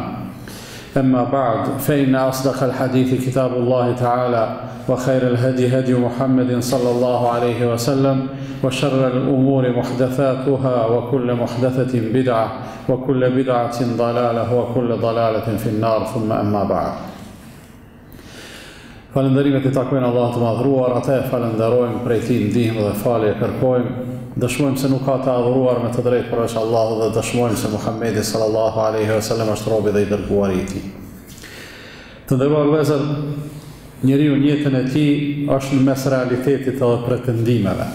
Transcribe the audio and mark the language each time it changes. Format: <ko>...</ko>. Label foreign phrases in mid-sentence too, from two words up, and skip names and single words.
<ar>أما بعد فإن أصدق الحديث كتاب الله تعالى وخير الهدي هدي محمد صلى الله عليه وسلم وشر الأمور محدثاتها وكل محدثة بدعة وكل بدعة ضلالة وكل ضلالة في النار ثم أما بعد.</ar> <sq>Falënderimet I takojnë Allahut të madhruar, atë e falenderojmë, prej Tij ndihmë dhe falje kërkojmë. Dëshmojmë se nuk ka të adhuruar me të drejtë përveç Allahut dhe dëshmojmë se Muhamedi</sq> <ar>صلى الله عليه وسلم</ar> <sq>është robi dhe I dërguari I Tij. Të nderuar vëllezër, njeriu në jetën e tij është në mes realitetit edhe pretendimeve.</sq>